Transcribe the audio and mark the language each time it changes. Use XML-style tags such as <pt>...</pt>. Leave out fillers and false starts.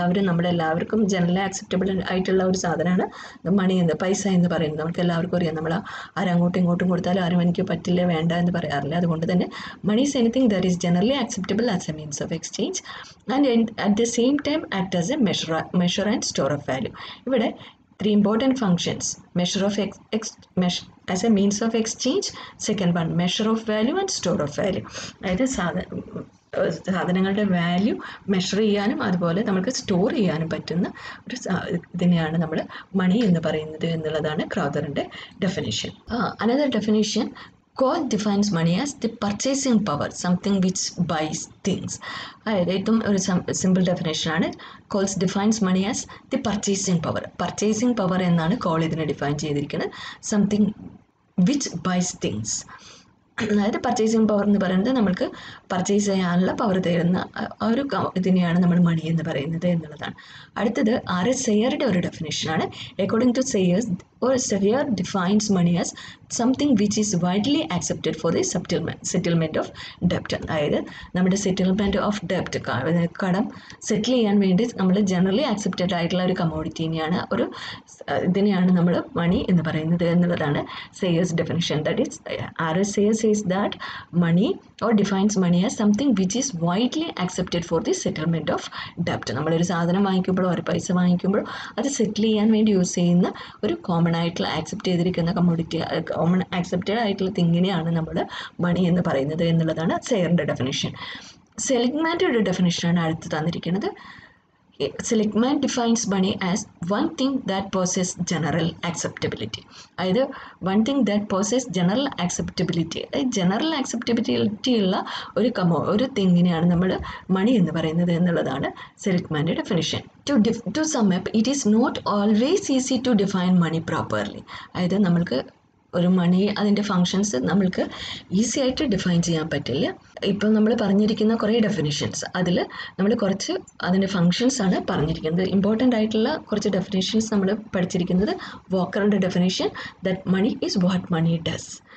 <ml>നമ്മളെല്ലാവർക്കും generally acceptable ആയിട്ടുള്ള ഒരു സാധനമാണ് മണി പൈസ എന്ന് പറയുന്നത്. നമുക്ക് എല്ലാവർക്കും അറിയാം, നമ്മൾ ആരങ്ങോട്ടും ഇങ്ങോട്ടും കൊടുത്താലും ആരും എനിക്ക് പറ്റില്ല വേണ്ട എന്ന് പറയാറില്ല. അതുകൊണ്ട് തന്നെ</ml> <en>Money is anything that is generally acceptable as a means of exchange and at the same time act as a measure and store of value. ഇവിടെ 3 important functions: measure of as a means of exchange, second one measure of value and store of value.</en> <ml>അതായത് സാധനങ്ങളുടെ value measure ചെയ്യാനും അതുപോലെ നമുക്ക് store ചെയ്യാനും പറ്റുന്ന ഒരു ഇതിനെയാണ് നമ്മൾ മണി എന്ന് പറയുന്നത് എന്നുള്ളതാണ് ക്രൗദറിൻ്റെ definition.</ml> <en>Another definition, Cole defines money as the purchasing power, something which buys things.</en> <ml>അതായത് ഏറ്റവും ഒരു simple ഡെഫിനേഷനാണ്.</ml> <en>Coles defines money as the purchasing power.</en> <ml>Purchasing power എന്നാണ് കോൾ ഇതിനെ ഡിഫൈൻ ചെയ്തിരിക്കുന്നത്.</ml> <en>Something which buys things.</en> <ml>അതായത് പർച്ചേസിങ് പവർ എന്ന് പറയുന്നത് നമ്മൾക്ക് പർച്ചേസ് ചെയ്യാനുള്ള പവർ തരുന്ന ഒരു ഇതിനെയാണ് നമ്മൾ മണി എന്ന് പറയുന്നത് എന്നുള്ളതാണ്. അടുത്തത് സെയറുടെ ഒരു ഡെഫിനേഷനാണ്.</ml> <en>According to സെയേഴ്സ് share defines money as something which is widely accepted for the settlement of ഡെപ്റ്റ്.</en> <ml>അതായത് നമ്മുടെ സെറ്റിൽമെൻറ്റ് ഓഫ് ഡെപ്റ്റ്, കടം സെറ്റിൽ ചെയ്യാൻ വേണ്ടി നമ്മൾ ജനറലി ആക്സെപ്റ്റഡ് ആയിട്ടുള്ള ഒരു കമോഡിറ്റിനെയാണ് ഇതിനെയാണ് നമ്മൾ മണി എന്ന് പറയുന്നത് എന്നുള്ളതാണ് സെയേഴ്സ് definition.</ml> <en>That is Sayers is that money or defines money as something which is widely accepted for the settlement of debt.</en> <ml>നമ്മളൊരു സാധനം വാങ്ങിക്കുമ്പോഴോ ഒരു പൈസ വാങ്ങിക്കുമ്പോഴോ അത് സെറ്റിൽ ചെയ്യാൻ വേണ്ടി യൂസ് ചെയ്യുന്ന ഒരു കോമൺ ആയിട്ടുള്ള ആക്സെപ്റ്റ് ചെയ്തിരിക്കുന്ന കമോഡിറ്റി, കോമൺ ആക്സെപ്റ്റഡ് ആയിട്ടുള്ള തിങ്ങിനെയാണ് നമ്മൾ മണി എന്ന് പറയുന്നത് എന്നുള്ളതാണ് സെയറിൻ്റെ ഡെഫിനേഷൻ. സെലിഗ്മാൻ്റെ ഡെഫിനേഷനാണ് അടുത്ത് തന്നിരിക്കുന്നത്.</ml> <en>Seligman defines money as one thing that possesses general acceptability. അതായത് one thing that possesses general acceptability.</en> <ml>General acceptability ഉള്ള ഒരു തിങ്ങിനെയാണ് നമ്മൾ മണി എന്ന് പറയുന്നത് എന്നുള്ളതാണ് സെലിഗ്മാൻ്റെ definition.</ml> <en>To sum up, it is not always easy to define money properly.</en> <ml>അതായത് നമ്മൾക്ക് ഒരു മണി അതിൻ്റെ ഫങ്ഷൻസ് നമ്മൾക്ക് ഈസി ആയിട്ട് ഡിഫൈൻ ചെയ്യാൻ പറ്റില്ല. ഇപ്പം നമ്മൾ പറഞ്ഞിരിക്കുന്ന കുറേ ഡെഫിനിഷൻസ്, അതിൽ നമ്മൾ കുറച്ച് അതിൻ്റെ ഫങ്ഷൻസ് ആണ് പറഞ്ഞിരിക്കുന്നത്. ഇമ്പോർട്ടൻ്റ് ആയിട്ടുള്ള കുറച്ച് ഡെഫിനേഷൻസ് നമ്മൾ പഠിച്ചിരിക്കുന്നത് വോക്കറിൻ്റെ definition,</ml> <en>That money is what money does.</en>